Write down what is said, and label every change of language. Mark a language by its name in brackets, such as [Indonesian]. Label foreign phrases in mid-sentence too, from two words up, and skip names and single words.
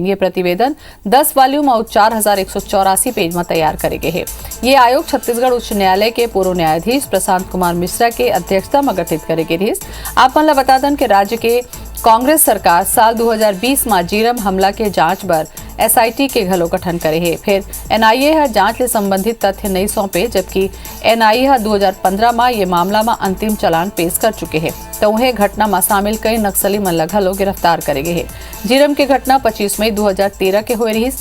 [Chhattisgarhi] ये प्रतिवेदन 10 वॉल्यूम और 4184 पेज में तैयार करे गए है। ये आयोग छत्तीसगढ़ उच्च न्यायालय के पूर्व न्यायाधीश प्रशांत कुमार मिश्रा के अध्यक्षता में गठित करे गए। आप मन ला बता दन के राज्य के कांग्रेस सरकार साल 2020 में जीरम हमला के जांच बर SIT के घलो गठन करे है। फिर NIA है जांच ले संबंधित तथ्य नहीं सौंपे, जबकि NIA है 2015 में ये मामला में अंतिम चालान पेश कर चुके हैं। तो उन्हें घटना में शामिल कई नक्सली मन घलो गिरफ्तार करे गए है। जीरम के घटना 25 मई 2013 के हुए रही।